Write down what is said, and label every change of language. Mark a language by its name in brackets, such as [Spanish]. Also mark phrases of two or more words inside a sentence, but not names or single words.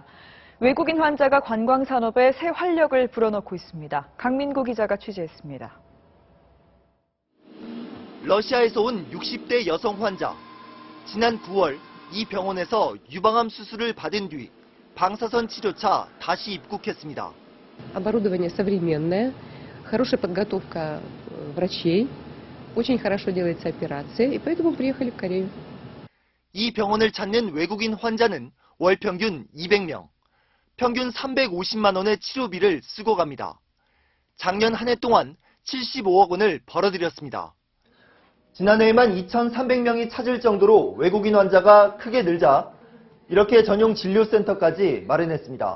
[Korean] 외국인 환자가 관광 산업에 새 활력을 불어넣고 있습니다. 강민구 기자가 취재했습니다. 러시아에서 온 60대 여성 환자. 지난 9월 이 병원에서 유방암 수술을 받은 뒤 방사선 치료차 다시 입국했습니다. [Russian] Оборудование современное, хорошая подготовка врачей. Очень хорошо делается операция, и поэтому приехали в Корею. [Korean] 이 병원을 찾는 외국인 환자는 월 평균 200명, 평균 350만 원의 치료비를 쓰고 갑니다. 작년 한 해 동안 75억 원을 벌어들였습니다. 지난해에만 2,300명이 찾을 정도로 외국인 환자가 크게 늘자 이렇게 전용 진료센터까지 마련했습니다.